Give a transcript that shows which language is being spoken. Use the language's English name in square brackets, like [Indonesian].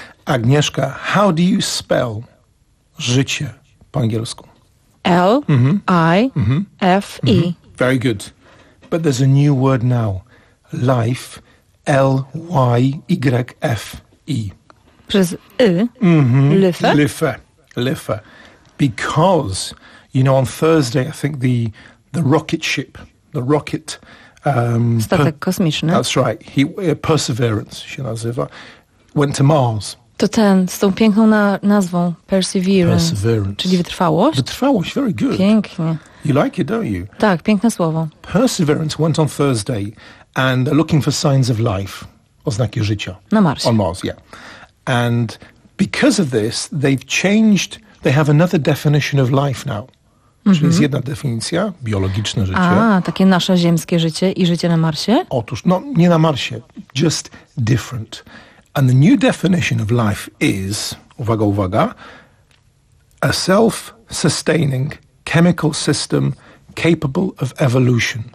[English] Agnieszka, how do you spell [Polish] życie po angielsku? [English] L-I-F-E. Mm-hmm. Very good. But there's a new word now. Life, L-Y-Y-F-E. [Polish] Przez y, mm-hmm. [English] Lyfe. Lyfe, lyfe. Because, you know, on Thursday, I think the rocket ship, [Polish] statek kosmiczny. [English] That's right. [Polish] Perseverance się nazywa. [English] Went to Mars. [Polish] To ten, z tą piękną nazwą Perseverance. Czyli wytrwałość. Wytrwałość, [English] very good. [Polish] Pięknie. [English] You like it, don't you? [Polish] Tak, piękne słowo. [English] Perseverance went on Thursday and they're looking for signs of life, [Polish] oznaki życia. Na Marsie. [English] On Mars, yeah. And because of this, they've changed, they have another definition of life now. Mm-hmm. [Polish] Czyli jest jedna definicja, biologiczne życie. A, takie nasze ziemskie życie i życie na Marsie? Otóż, no nie na Marsie, [English] just different. And the new definition of life is, [Polish] uwaga, uwaga, [English] a self-sustaining chemical system capable of evolution.